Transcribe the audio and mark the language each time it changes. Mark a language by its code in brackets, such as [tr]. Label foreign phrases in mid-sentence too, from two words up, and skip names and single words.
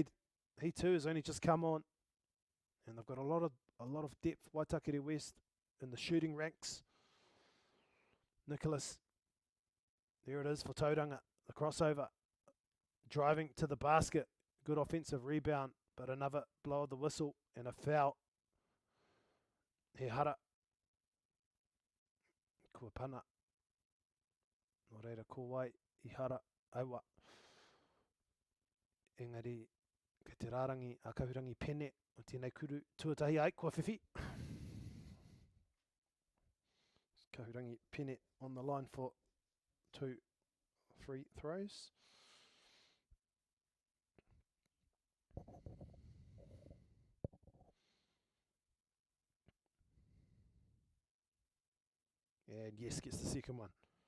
[en] He too has only just come on. And they've got a lot of depth. Waitakere West in the shooting ranks. Nicholas. There it is for Tauranga. The crossover. Driving to the basket. Good offensive rebound. But another blow of the whistle and a foul. [mi] He hara. Kua pana. Nō reira ko wai. I hara. Aua. Engari. Kei te rārangi a kahurangi pene. O tēnei kuru. Tuatahi ai. Kua whiwhi. Kahurangi pene [en] on the line for 2 free throws. And yes, gets the second one.